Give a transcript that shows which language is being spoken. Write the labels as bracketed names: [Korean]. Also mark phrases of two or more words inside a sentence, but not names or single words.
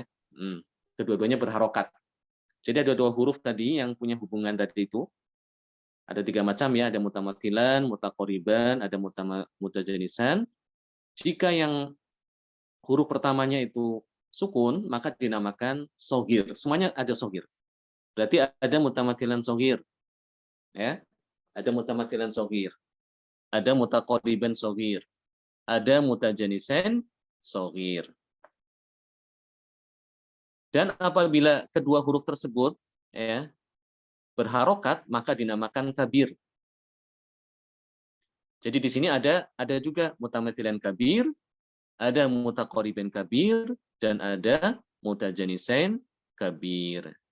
[Indonesian] Kedua-duanya berharokat. Jadi ada dua huruf tadi yang punya hubungan tadi itu. Ada tiga macam ya, ada mutamathilan, mutaqoriban, ada mutajanisan. Jika yang huruf pertamanya itu sukun, maka dinamakan shagir. Semuanya ada shagir. Berarti ada mutamathilan shagir. Ya. Ada mutamathilan shagir. Ada mutaqoriban shagir. Ada mutajanisan shagir. Dan apabila kedua huruf tersebut ya berharokat, maka dinamakan kabir. Jadi di sini ada juga mutamathilan kabir, ada mutaqoriban kabir, dan ada mutajanisain kabir.